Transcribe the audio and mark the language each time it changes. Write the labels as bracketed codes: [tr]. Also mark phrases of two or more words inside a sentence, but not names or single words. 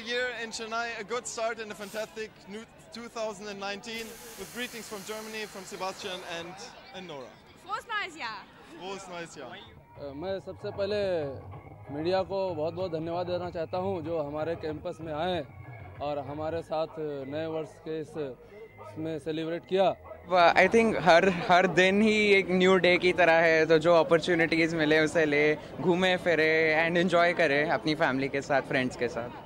[en] year in Chennai, a good start in a fantastic new 2019 with greetings from Germany, from Sebastian and Nora. [de] Frohes neues Jahr. Frohes neues Jahr. [hi] मैं सबसे पहले मीडिया को बहुत बहुत धन्यवाद देना चाहता हूं जो हमारे कैंपस में आए और हमारे साथ नए वर्ष के इसमें सेलिब्रेट किया। [en] I think [hi] हर दिन ही एक [en] new day [hi] की तरह है, तो जो अपॉर्चुनिटीज़ मिले उसे ले, घूमे फिरे [en] and enjoy [hi] करें अपनी फैमिली के साथ, फ्रेंड्स के साथ।